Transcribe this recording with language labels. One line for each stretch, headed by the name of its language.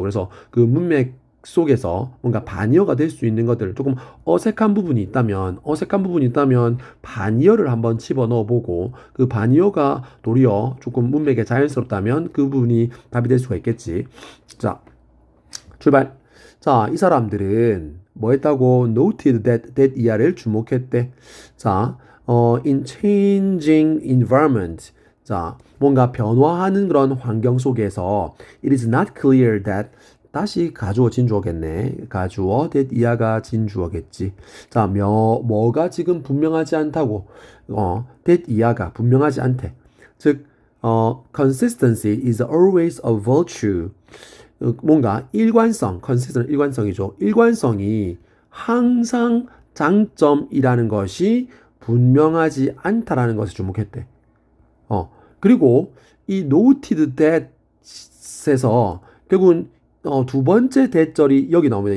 Korean: 그래서 그 문맥 속에서 뭔가 반의어가 될 수 있는 것들, 조금 어색한 부분이 있다면 반의어를 한번 집어 넣어 보고, 그 반의어가 도리어 조금 문맥에 자연스럽다면 그 부분이 답이 될 수가 있겠지. 자, 출발. 자, 이 사람들은 뭐 했다고?
English: Noted that
Korean: 이하를 주목했대.
English: 자, in changing environment.
Korean: 자, 뭔가 변화하는 그런 환경 속에서
English: it is not clear that,
Korean: 다시 가주어 진주어겠네. 가주어 that 이하가 진주어겠지. 자, 뭐가 지금 분명하지 않다고. that 이하가 분명하지 않대.
English: 즉, consistency is always a virtue.
Korean: 뭔가 일관성, consistent 일관성이죠. 일관성이 항상 장점이라는 것이 분명하지 않다라는 것에 주목했대. 그리고 이
English: noted that
Korean: 에서 결국은 두 번째 대절이 여기 나옵니다.